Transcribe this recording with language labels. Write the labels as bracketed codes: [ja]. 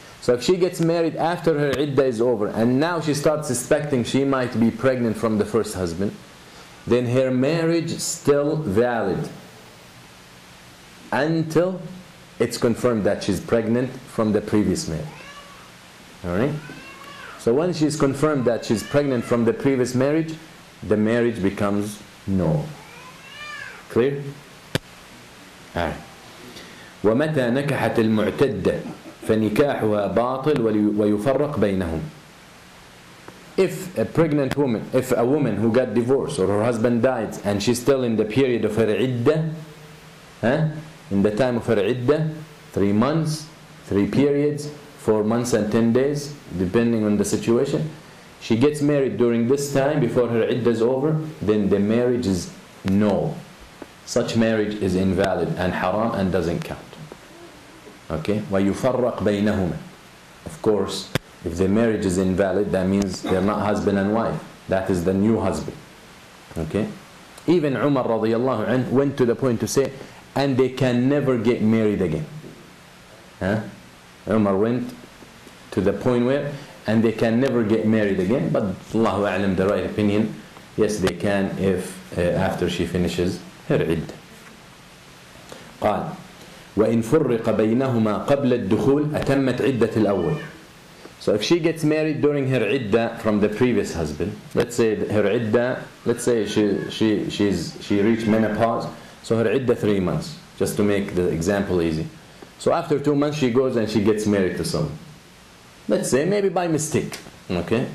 [en] So if she gets married after her iddah is over, and now she starts suspecting she might be pregnant from the first husband, then her marriage is still valid until it's confirmed that she's pregnant from the previous marriage. Alright? So when she's confirmed that she's pregnant from the previous marriage, the marriage becomes null. Clear? Alright. [ar] ومتى نكحت المعتدة فنكاحها باطل ويفرق بينهم. [en] If a woman who got divorced or her husband died and she's still in the period of her iddah, in the time of her iddah, 3 months, 3 periods, 4 months and 10 days, depending on the situation, she gets married during this time before her iddah is over, then the marriage is null. Such marriage is invalid and haram and doesn't count. Okay? [ar] وَيُفَرَّقْ بَيْنَهُمَا. [en] Of course, if the marriage is invalid, that means they're not husband and wife. That is the new husband. Okay? Even Umar radiallahu anhu went to the point to say, and they can never get married again. Umar went to the point where, and they can never get married again. But Allahu A'lam, the right opinion Yes, they can if after she finishes her iddah. [ar] قال وإن فرق بينهما قبل الدخول أتمت عدة الأول. [en] So if she gets married during her iddah from the previous husband, let's say her iddah, let's say she reached menopause, so her iddah 3 months, just to make the example easy. So after 2 months she goes and she gets married to someone. Let's say maybe by mistake, okay?